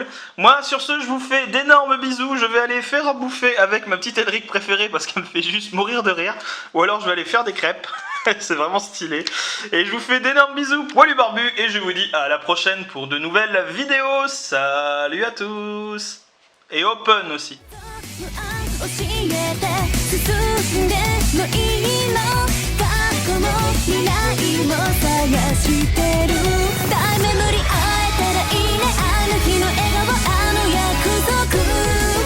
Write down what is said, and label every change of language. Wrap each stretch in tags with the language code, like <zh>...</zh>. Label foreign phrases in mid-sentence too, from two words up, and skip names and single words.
<fr>Moi sur ce, je vous fais d'énormes bisous. Je vais aller faire à bouffer avec ma petite Elric préférée parce qu'elle me fait juste mourir de rire. Ou alors je vais aller faire des crêpes. C'est vraiment stylé. Et je vous fais d'énormes bisous, poilu barbu. Et je vous dis à la prochaine pour de nouvelles vidéos. Salut à tous. Et open aussi.</fr> <ja>教えて進んでもいいの過去も未来も探してるタイム無理会えたらいいねあの日の笑顔あの約束</ja>